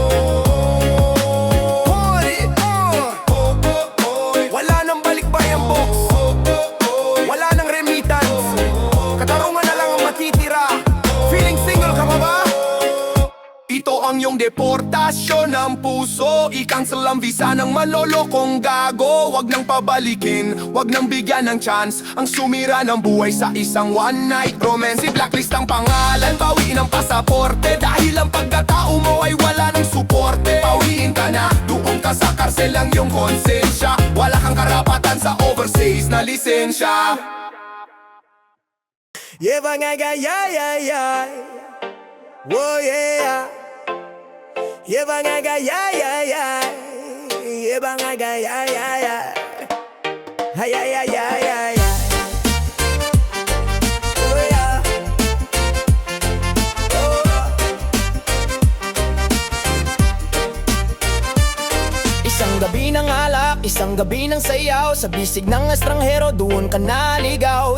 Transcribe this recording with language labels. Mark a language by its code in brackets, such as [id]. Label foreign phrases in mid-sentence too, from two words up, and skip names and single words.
[tl] Wala nang balikbayang box, wala nang remittance, katarungan na lang ang matitira. [en] Feeling single [tl] ka pa ba? Ito ang iyong deportasyon ng puso. I-cancel ang visa ng malolokong gago. Wag nang pabalikin, wag nang bigyan ng chance ang sumira ng buhay sa isang [en] one night romance. [tl] I-blacklist ang pangalan, bawiin ang pasaporte, dahil ang pagkatao mo ay wala ng suporte. Bawiin ka na, doon ka sa karsel ng iyong konsensya. Wala kang karapatan sa overseas na lisensya. Yeah, bangaga, yeah, yeah, yeah. Whoa, yeah. Yeah, bangaga, yeah, yeah, yeah. Yeah, bangaga, yeah, yeah, yeah. Ay, ay, ay, ay, ay, ay. Oh, yeah. Oh. Isang gabi ng alak, Isang gabi ng sayaw sa bisig ng estranghero, doon ka naligaw.